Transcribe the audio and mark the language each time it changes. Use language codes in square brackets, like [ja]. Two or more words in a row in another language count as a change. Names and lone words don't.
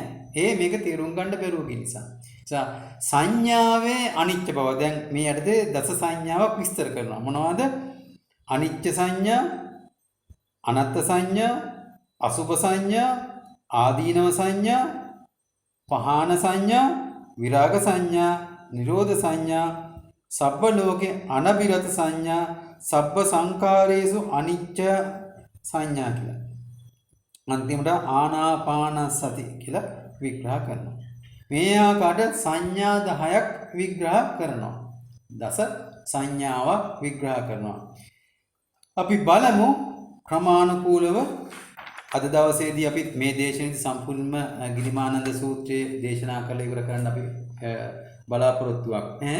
[si] මේක තේරුම් ගන්න බැරුව නිසා. සංඥාවේ අනිච්ච බව දැන් මේ යටතේ දස සංඥාවක් විස්තර කරනවා. මොනවද? අනිච්ච සංඥා, අනත්ත් සංඥා, අසුභ සංඥා, ආදීනව සංඥා, පහාන සංඥා, විරාග සංඥා, නිරෝධ සංඥා, සබ්බ ලෝකේ අනබිරත සංඥා, සබ්බ සංකාරේසු අනිච්ච සංඥා කියලා. අන්තිමට ආනාපාන සති කියලා විග්‍රහ කරනවා. මේ ආකාරයට සංඥා 10ක් විග්‍රහ කරනවා. දස සංඥාවක් විග්‍රහ කරනවා. අපි බලමු ක්‍රමානුකූලව අද දවසේදී අපි මේ දේශනාවේ සම්පූර්ණම ගිරිමානන්ද සූත්‍රයේ දේශනා කරලා ඉවර කරන්න අපි බලාපොරොත්තුවක් නැහැ.